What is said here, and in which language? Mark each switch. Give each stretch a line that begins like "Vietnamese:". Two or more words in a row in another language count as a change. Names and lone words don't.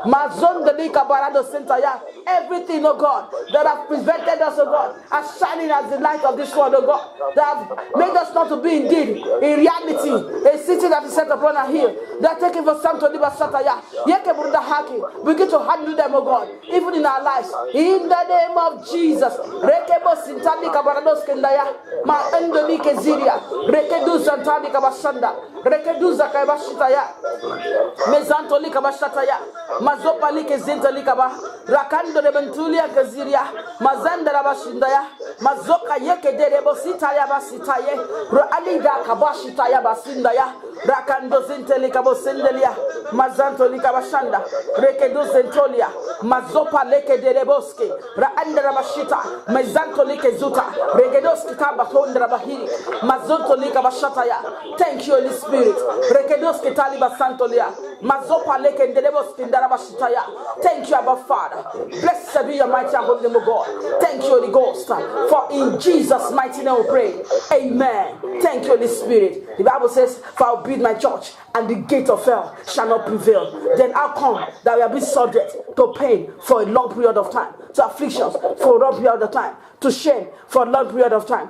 English: Everything, oh God, that have prevented us, oh God, as shining as the light of this world, oh God, that have made us not to be indeed, in reality, a city that is set upon a hill, that taking for some to live as Sataya. Begin to handle them, oh God, even in our lives, in the name of Jesus. Rekebo Sintani Kabarados Kendaya, Ma Endolike Ziria, Rekedu Santani Kabashanda, Rekedu Zakabashitaya, Mezantoli Kabashataya, Mazopalike Zintalikaba, Rakando Rebentulia Gaziria, Mazanda Rabashindaya, Mazoka Yeke Derebo Sitaya Basitaye, Alida Kabashitaya Basindaya, Rakando Zintelikabo Sendelia, Mazanto Likabashanda, Rekedu Zentolia, Mazopa Leke Dereboske, Raandra Bashita, Mezanto Like Zuta, Regedoski Tabatonda Bahiri, Mazonto Likabashataya. Thank you, Holy Spirit. Rekedoski Taliba Santolia. Mazopa leke ndelebo skindaraba shitaya. Thank you, Abba Father. Blessed be your mighty and holy name, O God. Thank you, Holy Ghost. For in Jesus' mighty name we pray. Amen. Thank you, Holy Spirit. The Bible says, for I will build my church, and the gate of hell shall not prevail. Then how come that we have been subject to pain for a long period of time, to afflictions for a long period of time, to shame for a long period of time?